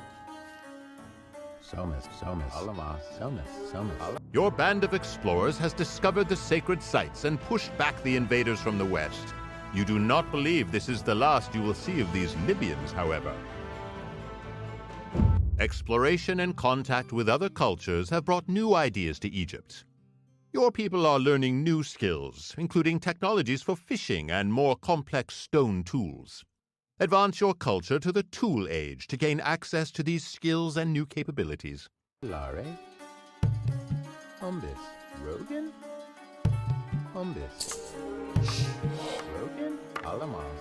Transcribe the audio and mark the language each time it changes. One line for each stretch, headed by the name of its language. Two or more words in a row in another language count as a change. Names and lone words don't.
English: Somas. Your band of explorers has discovered the sacred sites and pushed back the invaders from the west. You do not believe this is the last you will see of these Libyans, however. Exploration and contact with other cultures have brought new ideas to Egypt. Your people are learning new skills, including technologies for fishing and more complex stone tools. Advance your culture to the tool age to gain access to these skills and new capabilities. Lare. Umbis. Rogan. Umbis. Rogan. Alamas.